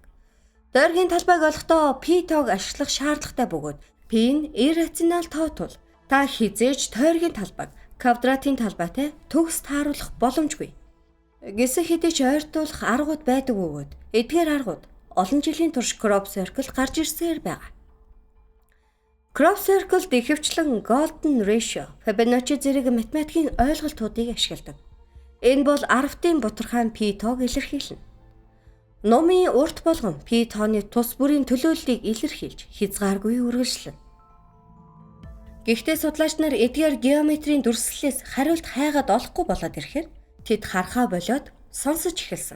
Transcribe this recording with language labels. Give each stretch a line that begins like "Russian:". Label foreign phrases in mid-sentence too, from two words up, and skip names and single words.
Mongolian: Тойргийн талбайг олохдоо пи тоог ашиглах шаардлагатай бөгөөд пи нь иррационал тоо тул та хизээж тойргийн талбайг квадратын талбайтай төгс тааруулах боломжгүй. Гэсэн хэдий ч ойртуулах аргууд байдаг бөгөөд эдгээр аргууд олон жилийн турш
English: crop circle
Mongolian: гарч ирсээр байгаа.
English: Crop circle
Mongolian: ихэвчлэн
English: golden ratio,
Mongolian: Fibonacci зэрэг математикийн ойлголтуудыг ашигладаг. Энэ бол 10-ийн бутархайн пи тоог илэрхийлнэ. Номын урт болгон пи тооны тус бүрийн төлөөллийг илэрхийлж хязгааргүй үргэлжлэнэ. Гэхдээ судлаач нар эдгээр геометрийн дүрслэлээс хариулт хайгаад олохгүй болоод ирэхээр тэд харахаа болоод сонсож эхэлсэн.